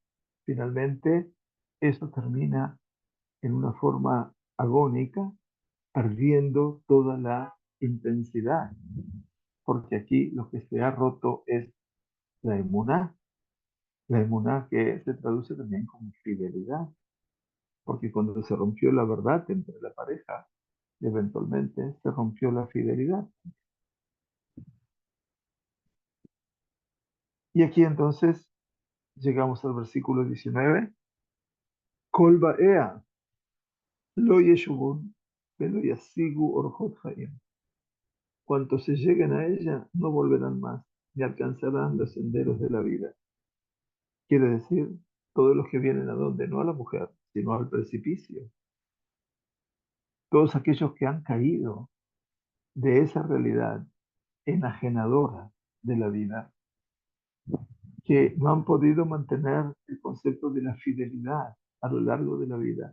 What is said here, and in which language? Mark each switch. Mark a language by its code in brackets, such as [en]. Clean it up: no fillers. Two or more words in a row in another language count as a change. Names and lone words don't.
[es] Finalmente, eso termina en una forma agónica, perdiendo toda la intensidad, porque aquí lo que se ha roto es la emuná que se traduce también como fidelidad, porque cuando se rompió la verdad entre la pareja, eventualmente se rompió la fidelidad. Y aquí entonces llegamos al versículo 19. [he] כל באיה לא ישובון ולא ישיגו ארחות חיים. [es] Cuantos se lleguen a ella no volverán más, ni alcanzarán los senderos de la vida. Quiere decir, todos los que vienen a donde, no a la mujer, sino al precipicio. Todos aquellos que han caído de esa realidad enajenadora de la vida, que no han podido mantener el concepto de la fidelidad a lo largo de la vida.